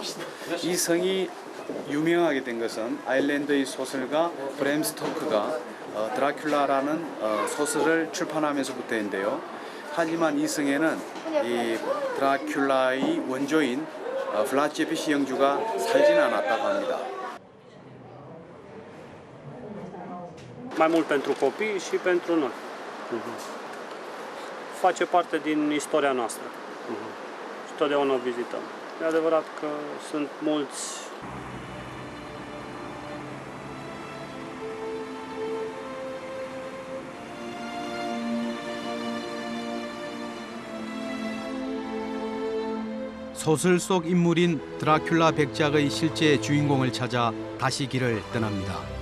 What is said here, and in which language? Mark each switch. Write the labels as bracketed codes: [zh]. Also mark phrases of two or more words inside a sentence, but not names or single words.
[ko] 이 성이 유명하게 된 것은 아일랜드의 소설가 브램 스토크가 드라큘라라는 소설을 출판하면서부터인데요. 하지만 이 성에는 이 드라큘라의 원조인 블라드 제페시 영주가 살지는 않았다고 합니다. [ro] Mai mult pentru copii și pentru noi. Face parte din istoria noastră. Și totdeauna o vizităm. E adevărat că sunt mulți [ko] 소설 속 인물인 드라큘라 백작의 실제 주인공을 찾아 다시 길을 떠납니다.